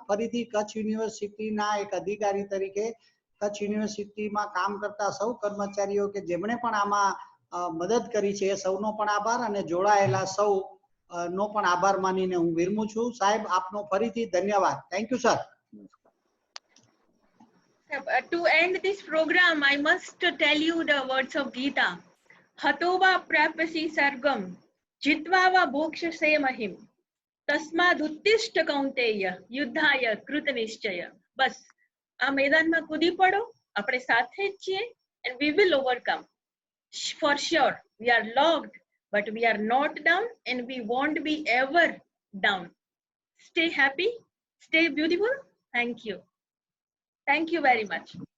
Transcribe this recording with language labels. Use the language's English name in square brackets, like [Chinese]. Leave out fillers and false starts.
[Gujarati] ફરીથી કચ્છ યુનિવર્સિટીના એક અધિકારી તરીકે કચ્છ યુનિવર્સિટીમાં કામ કરતા સૌ કર્મચારીઓ કે જેમણે પણ આમાં મદદ કરી છે એ સૌનો પણ આભાર, અને જોડાયેલા સૌ નો પણ આભાર માનીને હું વિરમું છું. સાહેબ આપનો ફરીથી ધન્યવાદ. Thank you sir. [English] To end this program, I must tell you the words of Gita. [Sanskrit] Hatova prapasi sargam jitva bhokshase mahim tasmad uttishta kaunteya યુદ્ધાય કૃત નિશ્ચય. [Gujarati] બસ આ મેદાનમાં કૂદી પડો, આપણે સાથે જ છીએ, [English] and we will overcome. For sure, we are locked, but we are not down, and we won't be ever down. Stay happy, stay beautiful. Thank you. Thank you very much.